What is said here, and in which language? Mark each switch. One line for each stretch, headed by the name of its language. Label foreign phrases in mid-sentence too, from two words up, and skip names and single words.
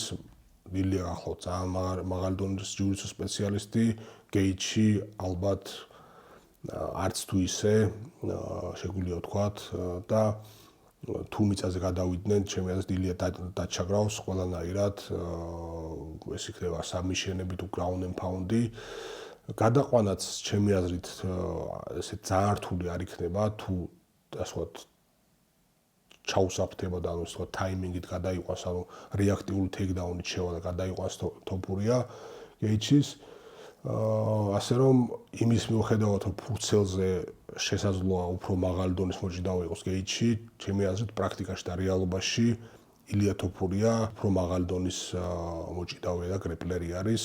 Georgian: ილია ახლავთ ძალიან მაღალი დონის ჯიუჯიტსუ სპეციალისტი, გეიჩი ალბათ არც თუ ისე შეგვიძლია ვთქვათ და თუ მიწაზე გადავიდნენ, ჩემი აზრით ილია დაჩაგრავს ყველანაირად, ეს იქნება საბმიშენები თუ
English: ground and pound-ი.
Georgian: გადაყვანაც ჩემი აზრით ესე ძალიან რთული არ იქნება, თუ ასე ვთქვათ ჩაუსაფრთხება და ანუ ასე ვთქვათ ტაიმინგით გადაიყვანს, ანუ რეაქტიული ტეიქდაუნით შევა და გადაიყვანს თოფურია გეიჩის. ასე რომ იმის მიუხედავად რომ ფურცელზე შესაძლოა უფრო მაღალი დონის მოჭიდავე იყოს გეიჩი, ჩემი აზრით პრაქტიკაში და რეალობაში ილია თოფურია უფრო მაღალი დონის მოჭიდავე და გრეპლერი არის.